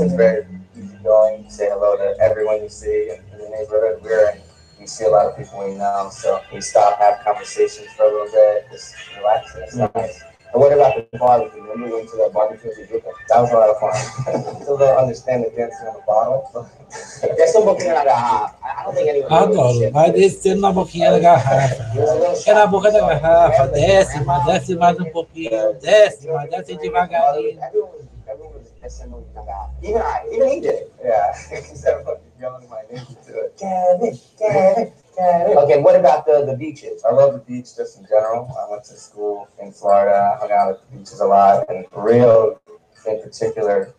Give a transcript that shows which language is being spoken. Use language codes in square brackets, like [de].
[en] It's very easygoing. You say hello to everyone you see in the neighborhood we're in. You see a lot of people we know, so we stop, have conversations for a little bit, just relax. It's nice. And what about the barbecue? When we went to that barbecue in Tijuca, that was a lot of fun. I still don't understand the dancing on the bottle. There's some [pt] boquinha na garrafa. [en] I don't think anyone. [pt] Adoro, vai descendo na boquinha da garrafa. É na boca da garrafa, desce mais um pouquinho, desce devagarinho. [en] Everyone was [pt] descendo na garrafa. [en] Even he did it. Yeah, everyone yelling my name to it. Kevin. Okay, what about the beaches? I love the beach just in general. I went to school in Florida, hung out at the beaches a lot, and Rio in particular.